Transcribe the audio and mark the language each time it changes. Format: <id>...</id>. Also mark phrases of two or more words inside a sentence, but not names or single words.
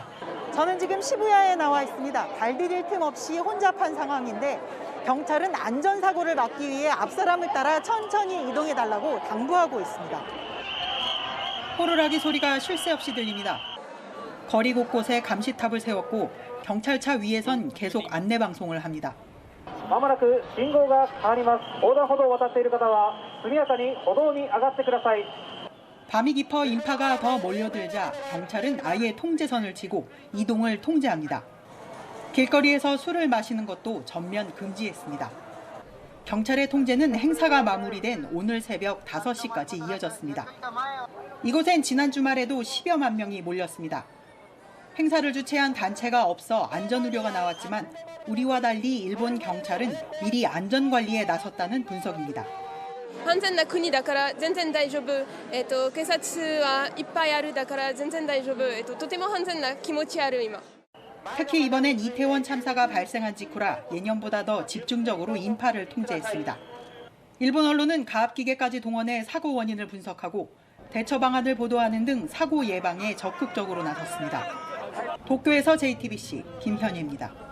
<ko>저는 지금 시부야에 나와 있습니다. 발 디딜 틈 없이 혼잡한 상황인데 경찰은 안전사고를 막기 위해 앞사람을 따라 천천히 이동해달라고 당부하고 있습니다. 호루라기 소리가 쉴 새 없이 들립니다. 거리 곳곳에 감시탑을 세웠고 경찰차 위에선 계속 안내 방송을 합니다.</ko> <ja>まもなく信号が変わります。横断歩道を渡っている方は速やかに歩道に上がってください。</ja> <ko>밤이 깊어 인파가 더 몰려들자 경찰은 아예 통제선을 치고 이동을 통제합니다. 길거리에서 술을 마시는 것도 전면 금지했습니다. 경찰의 통제는 행사가 마무리된 오늘 새벽 5시까지 이어졌습니다. 이곳엔 지난 주말에도 10여만 명이 몰렸습니다. 행사를 주최한 단체가 없어 안전 우려가 나왔지만 우리와 달리 일본 경찰은 미리 안전 관리에 나섰다는 분석입니다.</ko> <ja>安全な国だから全然大丈夫。警察はいっぱいあるだから全然大丈夫。とても安全な気持ちある今。</ja> <ko>특히 이번엔 이태원 참사가 발생한 직후라 예년보다 더 집중적으로 인파를 통제했습니다. 일본 언론은 가압기계까지 동원해 사고 원인을 분석하고 대처 방안을 보도하는 등 사고 예방에 적극적으로 나섰습니다. 도쿄에서 JTBC 김현희입니다.</ko>